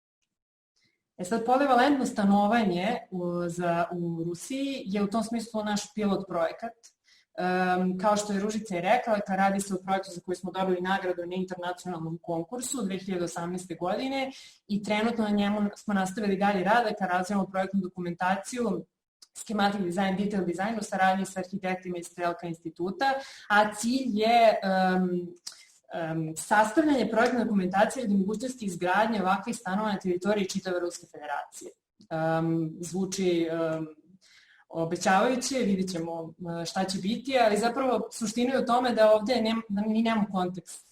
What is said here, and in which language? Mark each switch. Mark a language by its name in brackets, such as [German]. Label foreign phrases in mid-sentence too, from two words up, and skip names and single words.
[Serbian] Sad, polivalentno stanovanje u Rusiji je u tom smislu naš pilot projekat. Kao što je Ružica i rekla, radi se o projektu za koji smo dobili nagradu na internacionalnom konkursu 2018. godine i trenutno na njemu smo nastavili dalje rad, razvijamo projektnu dokumentaciju, [English] schematic design, detail design [Serbian] u saradnji sa arhitektima iz Strelka instituta, a cilj je sastavljanje projektne dokumentacije radi mogućnosti izgradnje ovakvih stanova na teritoriji čitave Ruske federacije. Zvuči obećavajuće, vidit ćemo šta će biti, ali zapravo suština je u tome da ovde mi nemamo kontekst.